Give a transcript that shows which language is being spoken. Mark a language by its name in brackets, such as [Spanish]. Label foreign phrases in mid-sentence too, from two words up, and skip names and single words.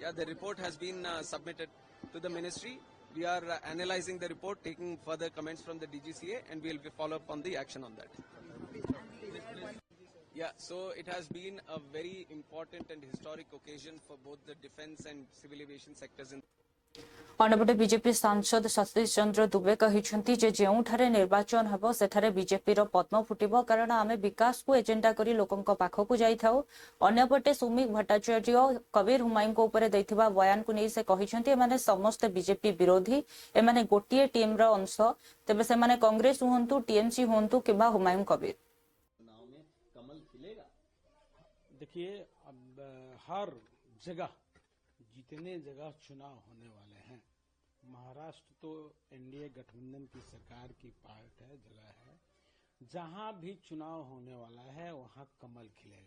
[English] Yeah, the report has been submitted to the ministry. We are analyzing the report, taking further comments from the DGCA, and we will follow up on the action on that. Yeah, so it has been a very important and historic occasion for both the defense and civil aviation sectors in [Odia] ଅନ୍ୟପଟେ ବିଜେପି ସାଂସଦ ସତୀଶ ଚନ୍ଦ୍ର ଦୁବେ କହିଛନ୍ତି ଯେ ଯେଉଁଠାରେ ନିର୍ବାଚନ ହେବ ସେଠାରେ ବିଜେପିର ପଦ୍ମ ଫୁଟିବ, କାରଣ ଆମେ ବିକାଶକୁ ଏଜେଣ୍ଡା କରି ଲୋକଙ୍କ ପାଖକୁ ଯାଇଥାଉ। ଅନ୍ୟପଟେ ସୁମିତ ଭଟ୍ଟାଚାର୍ଯ୍ୟ କବୀର ହୁମାୟୁଁଙ୍କ ଉପରେ ଦେଇଥିବା ବୟାନକୁ ନେଇ ସେ କହିଛନ୍ତି ଏମାନେ ସମସ୍ତେ ବିଜେପି ବିରୋଧୀ, ଏମାନେ ଗୋଟିଏ ଟିମ୍ର ଅଂଶ, ତେବେ ସେମାନେ କଂଗ୍ରେସ ହୁଅନ୍ତୁ, ଟିଏମସି ହୁଅନ୍ତୁ କିମ୍ବା ହୁମାୟୁଁ କବୀର। [Hindi] देखिए, अब हर जगह जितने जगह चुनाव होने वाले हैं, महाराष्ट्र तो एनडीए गठबंधन की सरकार की पार्ट है, जगह है, जहां भी चुनाव होने वाला है वहां कमल खिलेगा।